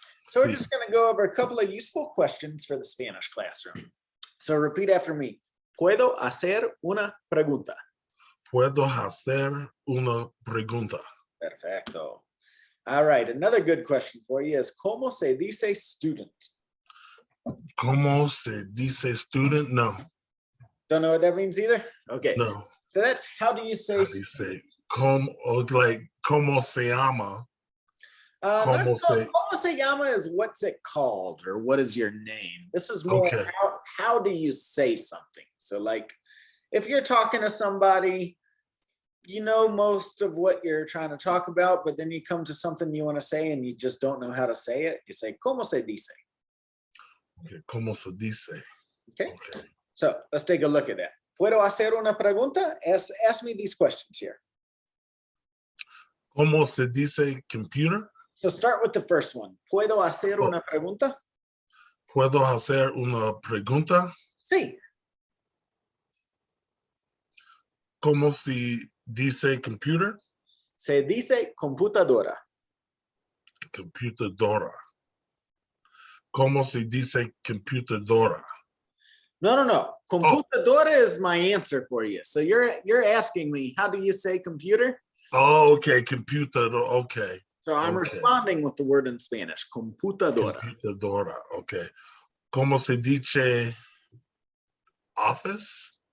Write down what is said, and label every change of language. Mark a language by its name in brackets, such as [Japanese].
[English] So we're just going to go over a couple of useful questions for the Spanish classroom. So repeat after me. [Spanish] ¿Puedo hacer una pregunta? Puedo hacer una pregunta. Perfecto. [English] All right, another good question for you is, [Spanish] ¿cómo se dice [English] student? [Spanish] ¿Cómo se dice student? No. [English] Don't know what that means either? Okay. No. So that's, how do you say? How do you say? [Spanish] ¿Cómo se llama? ¿Cómo se? ¿Cómo se llama [English] is what's it called, or what is your name? This is more Okay. how do you say something? So like, if you're talking to somebody, you know most of what you're trying to talk about, but then you come to something you want to say and you just don't know how to say it. You say, [Spanish] ¿cómo se dice? Okay. ¿Cómo se dice? [English] Okay. Okay. So let's take a look at that. [Spanish] ¿Puedo hacer una pregunta? [English] Ask me these questions here. [Spanish] ¿Cómo se dice computer? [English] So start with the first one. [Spanish] ¿Puedo hacer una pregunta? ¿Puedo hacer una pregunta? Sí. ¿Cómo se dice computer? Se dice computadora. Computadora. ¿Cómo se dice computadora? No. [English] Computadora is my answer for you. So you're asking me, how do you say computer? Oh, okay. Computer. Okay. So I'm responding with the word in Spanish. [Spanish] Computadora. Computadora. Okay. ¿Cómo se dice office?